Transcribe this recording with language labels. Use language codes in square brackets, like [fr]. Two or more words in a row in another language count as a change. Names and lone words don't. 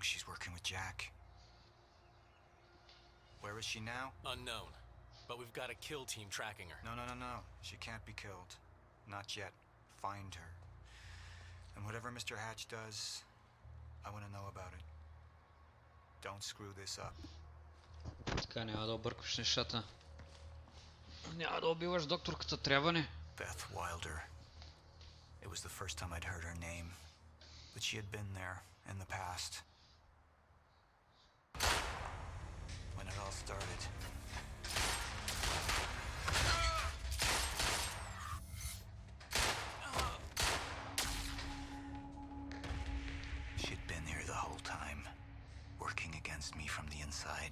[en] She's working with Jack. Where is she now? Unknown. But we've got a kill team tracking her. No. She can't be killed. Not yet. Find her. And whatever Mr. Hatch does, I want to know about it. Don't screw this up. [bg] Така няма да объркваш нещата. Няма да убиваш докторката, трябва ни. [en] Beth Wilder. It was the first time I'd heard her name. But she had been there in the past. When it all started. She'd been here the whole time, working against me from the inside.